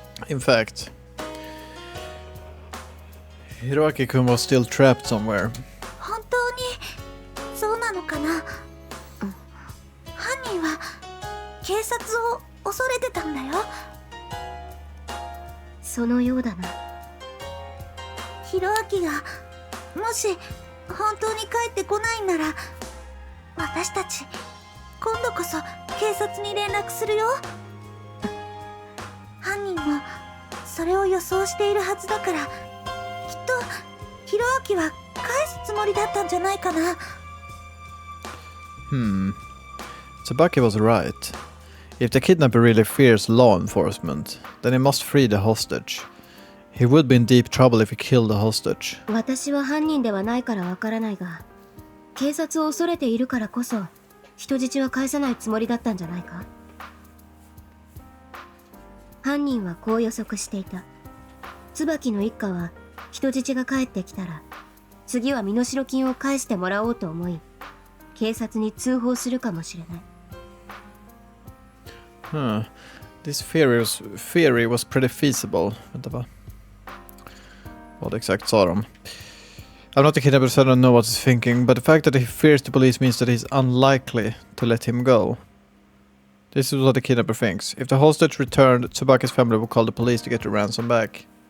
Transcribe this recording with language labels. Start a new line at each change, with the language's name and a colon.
English: In fact, Hiroaki-kun was still trapped somewhere.
Japanese: 本当にそうなのかな。犯人は警察を恐れてたんだよ。そのようだな。ヒロアキがもし本当に帰ってこないんなら私たち今度こそ警察に連絡するよ。犯人もそれを予想しているはずだからきっとヒロアキは返すつもりだったんじゃないかな。
English: Tsubaki was right. If the kidnapper really fears law enforcement, then he must free the hostage. He would be in deep trouble if he killed the hostage.
Japanese: 私は犯人ではないからわからないが、警察を恐れているからこそ人質は返さないつもりだったんじゃないか。犯人はこう予測していた。椿の一家は人質が帰ってきたら次は身代金を返してもらおうと思い警察に通報するかもしれない。
English: This theory was pretty feasible.
Swedish: Vänta, va? Vad exakt sa de?
English: I'm not a kidnapper, so I don't know what he's thinking, but the fact that he fears the police means that he's unlikely to let him go. This is what the kidnapper thinks. If the hostage returned, Tsubaki's family will call the police to get the ransom back.